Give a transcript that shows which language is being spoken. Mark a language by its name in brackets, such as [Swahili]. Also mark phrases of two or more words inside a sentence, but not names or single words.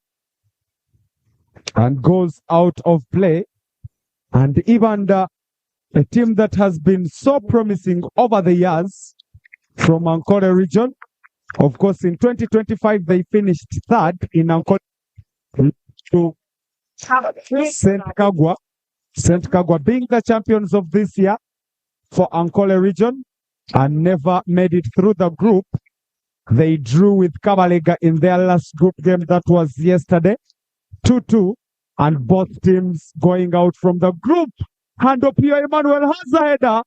[English] And goes out of play. And IBANDA, a team that has been so promising over the years from Ankole region. Of course, in 2025, they finished third in Ankole to St. Kagwa. St. Kagwa being the champions of this year for Ankole region and never made it through the group. They drew with Kabalega in their last group game that was yesterday. 2-2. And both teams going out from the group. And Opio Emmanuel has a header.